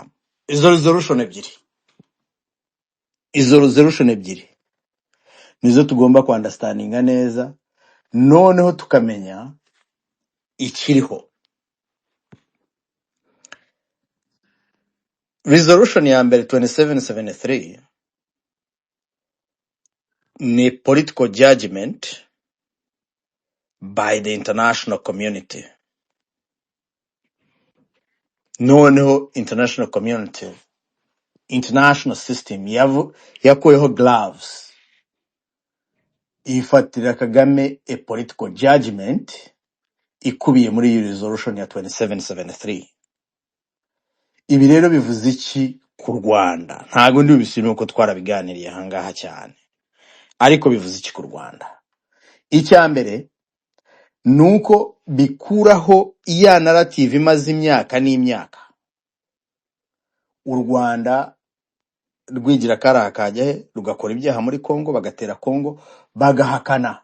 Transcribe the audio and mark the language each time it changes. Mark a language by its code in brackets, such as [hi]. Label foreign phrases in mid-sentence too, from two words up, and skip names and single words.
[rw] Izo resolution ebyiri nizo tugomba understandinga neza, noneho tukamenya ikiriho. Resolution ya mbere 2773 ni [en] political judgment by the international community. [rw] Noneho [en] international community, international system [rw] yakuyeho gloves, ifatira Kagame [en] a political judgment [rw] ikubiye muri iyi resolution ya 2773. Ibi rero bivuze iki ku Rwanda? Ntago ndi bishimye uko twarabiganiriye hangaha cyane, ariko bivuze iki ku Rwanda? Icya mbere, nuko bikuraho iya narrative imaze imyaka n'imyaka u Rwanda rwigira karaha kajya he rugakora ibyaha muri Kongo, bagatera Kongo, bagahakana.